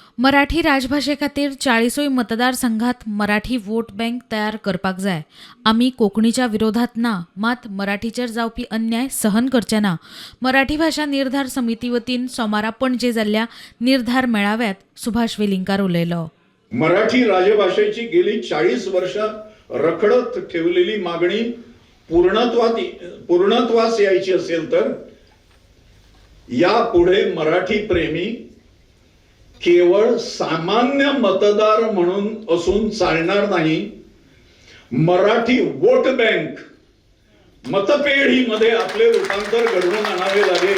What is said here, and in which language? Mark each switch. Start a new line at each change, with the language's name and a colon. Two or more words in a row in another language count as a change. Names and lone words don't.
Konkani: मराठी राजभाषे खातीर 40 मतदारसंघात मराठी
English: vote bank
Konkani: तयार करपाक जाय। आमी कोंकणीच्या विरोधात ना, मात मराठीचेर जावपी अन्याय सहन करचे ना। मराठी भाषा निर्धार समिती वतीन सोमारा पणजे जाल्ल्या निर्धार मेळाव्यात सुभाष वेलिंगकार उलयलो।
Marathi: मराठी राजभाषेची गेली 40 वर्ष रखडत ठेवलेली मागणी पूर्णत्वास यायची असेल तर यापुढे मराठी प्रेमी केवळ सामान्य मतदार म्हणून असून चालणार नाही, मराठी
English: vote bank
Marathi: मतपेढीमध्ये आपले रूपांतर घडवून आणावे लागेल।